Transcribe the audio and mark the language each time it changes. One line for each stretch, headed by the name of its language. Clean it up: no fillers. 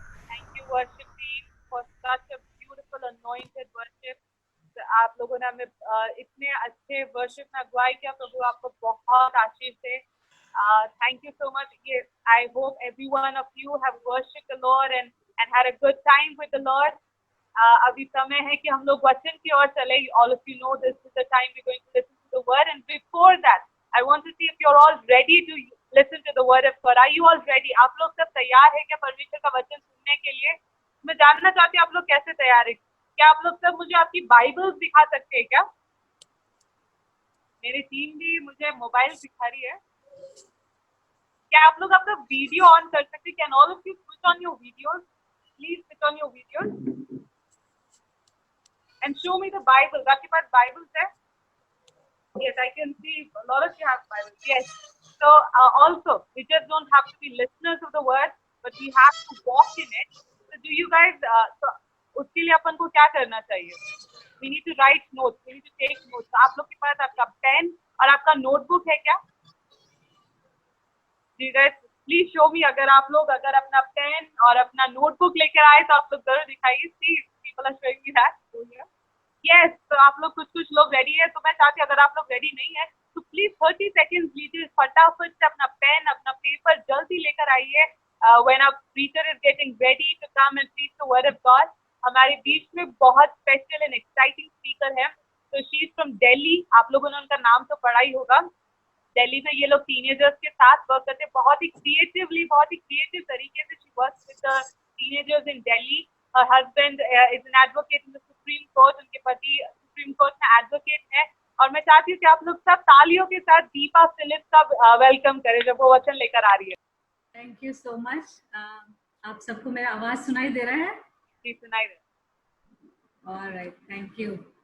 English: Thank you worship team for such a beautiful anointed worship.
Hindi: आप लोगों ने हमें इतने अच्छे वर्शिप में अगुवाई किया। प्रभु आपको बहुत आशीष दे।
English: Thank you so much. Yes, I hope every one of you have worshipped the Lord and had a good time with the Lord.
Hindi: अभी समय है कि हम लोग वचन की ओर चले।
English: All of you know this is the time we're going to listen to the word. And before that, I want to see if you're all ready to listen to the word of God. Are you all ready?
Hindi: आप लोग सब तैयार हैं क्या परमेश्वर का वचन सुनने के लिए? मैं जानना चाहती हूँ आप लोग कैसे तैयार हैं। क्या आप लोग सब मुझे आपकी बाइबल्स दिखा सकते हैं क्या? मेरी टीम भी मुझे मोबाइल दिखा रही है। क्या आप लोग अपना वीडियो ऑन कर सकते हैं?
English: Can all of you switch on your videos? Please switch on your videos and show me the Bible.
Hindi: आपके पास बाइबल्स है?
English: Yes, I can see a lot of you have Bibles. Yes. So also, we just don't have to be listeners of the word, but we have to walk in it. So do you guys?
Hindi: So उसके लिए अपन को क्या करना चाहिए?
English: We need to write notes. We need to take notes.
Hindi: So आप लोग के पास आपका पेन और आपका नोटबुक है क्या?
English: You guys, please show me.
Hindi: अगर आप लोग अपना पेन और अपना नोटबुक लेकर आए तो आप लोग जरूर दिखाइए।
English: See, people are showing me that.
Hindi: Yes, तो आप लोग कुछ लोग रेडी है। तो मैं चाहती हूँ अगर आप लोग रेडी नहीं है तो प्लीज 30 सेकेंड्स लीजिए, फटाफट से अपना पेन अपना पेपर जल्दी लेकर आइए।
English: When our preacher is getting ready to come and preach the word of God,
Hindi: हमारे बीच में बहुत स्पेशल एंड एक्साइटिंग स्पीकर है।
English: तो she is from Delhi.
Hindi: आप लोगों ने उनका नाम तो पढ़ा ही होगा। दिल्ली में ये लोग टीनेजर्स के साथ वर्क करते हैं, बहुत ही क्रिएटिव तरीके से।
English: She works with the teenagers in Delhi. Her husband is an advocate in the Supreme Court.
Hindi: उनके पति सुप्रीम कोर्ट में एडवोकेट है। और मैं चाहती हूँ कि आप लोग सब तालियों के साथ दीपा फिलिप्स का वेलकम करें जब वो वचन लेकर आ रही है।
English: Thank you so much.
Hindi: आप सबको मेरा आवाज सुनाई दे रहा है? जी सुनाई दे।
English: Alright, thank you.